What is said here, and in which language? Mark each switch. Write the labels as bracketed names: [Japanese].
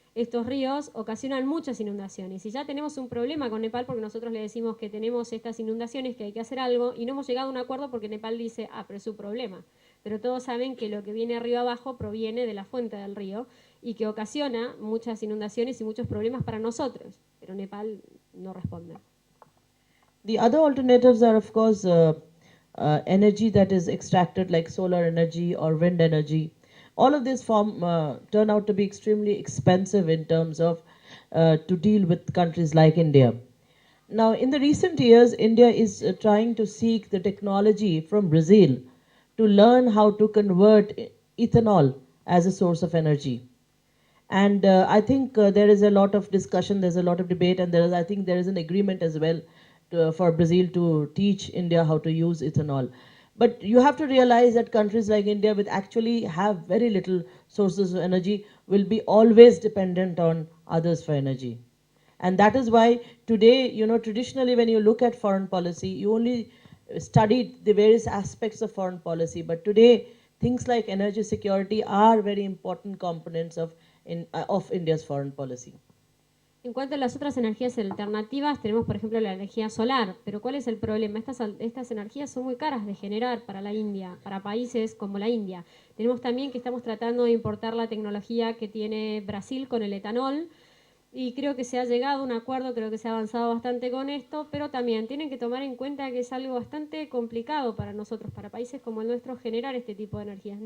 [Spanish] Estos ríos ocasionan muchas inundaciones y ya tenemos un problema con Nepal porque nosotros le decimos que tenemos estas inundaciones, que hay que hacer algo y no hemos llegado a un acuerdo porque Nepal dice, pero es su problema. Pero todos saben que lo que viene arriba abajo proviene de la fuente del río y que ocasiona muchas inundaciones y muchos problemas para nosotros, pero Nepal no responde. [English] The other alternatives are of course energy that is extracted like solar energy or wind energy. All of this turn out to be extremely expensive in terms of to deal with countries like India. Now, in the recent years, India is trying to seek the technology from Brazil to learn how to convert ethanol as a source of energy. And I think there is a lot of discussion, there's a lot of debate, and I think there is an agreement as well for Brazil to teach India how to use ethanol. But you have to realize that countries like India, which actually have very little sources of energy, will be always dependent on others for energy. And that is why today, traditionally when you look at foreign policy, you only studied the various aspects of foreign policy. But today, things like energy security are very important components of India's foreign policy. [Spanish] En cuanto a las otras energías alternativas, tenemos por ejemplo la energía solar, pero ¿cuál es el problema? Estas energías son muy caras de generar para la India, para países como la India. Tenemos también que estamos tratando de importar la tecnología que tiene Brasil con el etanol y creo que se ha llegado a un acuerdo, creo que se ha avanzado bastante con esto, pero también tienen que tomar en cuenta que es algo bastante complicado para nosotros, para países como el nuestro, generar este tipo de energías.